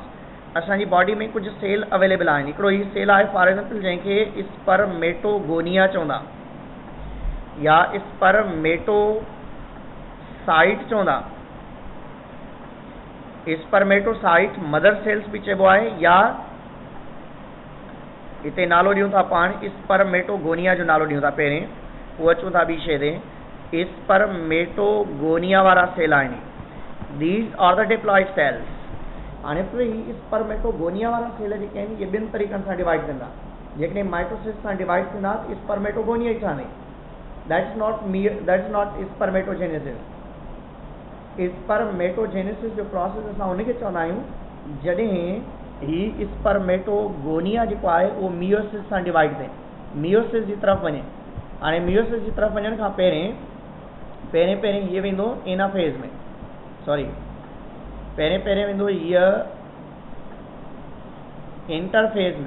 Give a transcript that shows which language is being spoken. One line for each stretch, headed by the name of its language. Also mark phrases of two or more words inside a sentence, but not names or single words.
Sindhi: असांजी बॉडी में कुझु सेल अवेलेबल आहिनि। हिकिड़ो ही सेल आहे
English: for example
Sindhi: जंहिंखे स्पर्मेटोगोनिया चवंदा या स्पर्मेटोसाइट चवंदा। स्पर्मेटोसाइट
English: mother cells
Sindhi: भी चइबो आहे, या हिते नालो ॾियूं था पाण स्पर्मेटोगोनिया जो नालो ॾियूं था पहिरें, उहो अचूं था ॿी शइ ते। स्पर्मेटोगोनिया वारा सेल आहिनि,
English: These are the diploid cells.
Sindhi: हाणे ही स्पर्मेटोगोनिया वारा सेल जेके आहिनि इहे ॿिनि तरीक़नि सां डिवाइड थींदा। जेकॾहिं माइटोसिस सां डिवाइड थींदा त स्पर्मेटोगोनिया ई ठहंदी,
English: That is not spermatogenesis.
Sindhi: स्पर्मेटोजेनेसिस जो प्रोसेस असां उनखे चवंदा आहियूं जॾहिं ही स्पर्मेटोगोनिया जेको आहे उहो मियोसिस सां डिवाइड थिए, मियोसिस जी तरफ़ वञे। हाणे मियोसिस जी तरफ़ वञण खां पहिरें हीअ वेंदो एनाफेज में, पहिरें वेंदो हीअ इंटरफेज में।